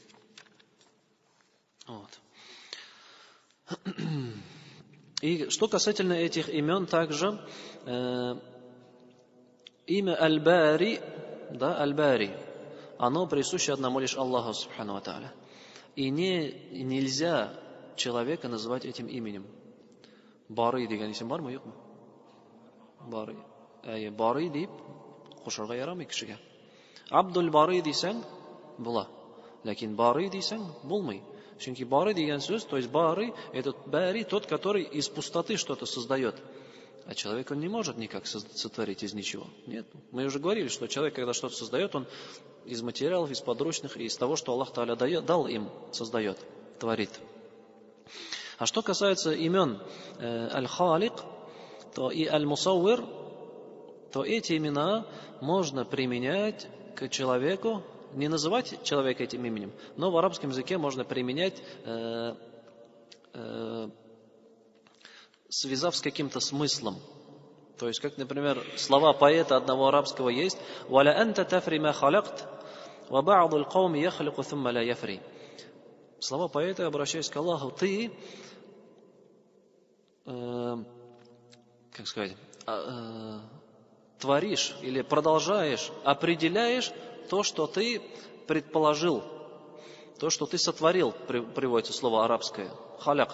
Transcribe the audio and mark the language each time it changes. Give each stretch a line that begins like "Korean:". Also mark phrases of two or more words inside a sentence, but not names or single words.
Russian: Вот. И что касательно этих имен, также имя Аль-Бари, да, Аль-Бари, оно присуще одному лишь Аллаху
Arabic: سبحانه وتعالى.
Russian: И нельзя человека называть этим именем.
Tatar: Барый деген исем бармы, юкмы? Барый. Барый дип кушарга ярамый кешегә. Абдул Барый дисәң була. Ләкин Барый дисәң булмый. Чөнки Барый дигән сүз,
Russian: то есть Барый, это Бари, тот, который из пустоты что-то создает. А человек, он не может никак сотворить из ничего. Нет. Мы уже говорили, что человек, когда что-то создает, он из материалов, из подручных, и из того, что Аллах Тааля дал им, создает, творит. А что касается имен Аль-Халик, то и Аль-Мусауир, то эти имена можно применять к человеку, не называть человека этим именем, но в арабском языке можно применять, связав с каким-то смыслом. То есть, как, например, слова поэта одного арабского есть:
Arabic: «ولأنت تفري ما خلقت وبعض القوم يخلق ثم لا يفري».
Russian: Слова поэта, обращаясь к Аллаху, ты, как сказать, творишь или продолжаешь, определяешь то, что ты предположил, то, что ты сотворил, приводится слово арабское, халякт.